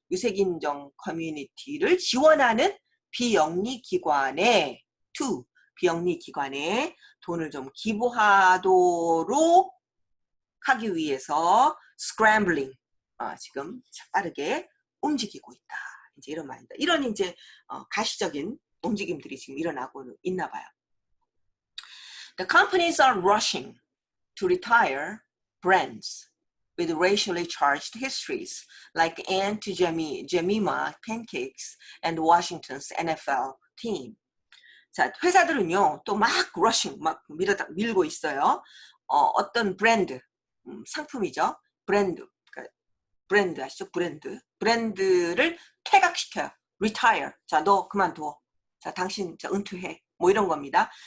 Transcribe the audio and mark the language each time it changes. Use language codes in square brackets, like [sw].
[ko] 유색인종 커뮤니티를 지원하는 비영리기관에 to 비영리기관에 돈을 좀 기부하도록 하기 위해서 scrambling 지금 빠르게 움직이고 있다. 이제 이런 말입니다. 이런 이제 가시적인 움직임들이 지금 일어나고 있나 봐요. [en] The companies are rushing to retire brands with racially charged histories like Aunt Jemima Pancakes and Washington's NFL team. [ko] 자, 회사들은요, 또 막 rushing, 막 밀고 있어요. 어떤 브랜드, 상품이죠. 브랜드 아시죠? 브랜드를 퇴각시켜요. retire. 자, 너 그만둬. 자, 당신 은퇴해. 뭐 이런 겁니다.